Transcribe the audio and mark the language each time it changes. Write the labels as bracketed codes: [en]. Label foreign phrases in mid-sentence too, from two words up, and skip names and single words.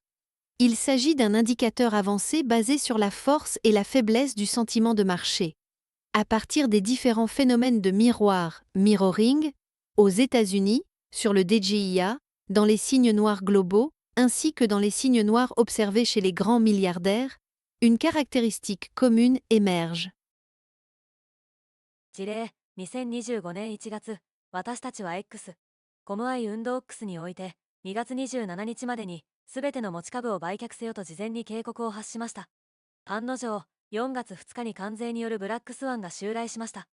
[fr] Il s'agit d'un indicateur avancé basé sur la force et la faiblesse du sentiment de marché. À partir des différents phénomènes de miroir, mirroring, aux États-Unis, sur le DJIA, dans les signes noirs globaux, ainsi que dans les signes noirs observés chez les grands milliardaires, une caractéristique commune émerge. [ja] 事例2025年1月、私たちは X、コムアイ運動 X において、2月27日までに、すべての持ち株を売却せよと事前に警告を発しました。案の定、4月2日に関税によるブラックスワンが襲来しました。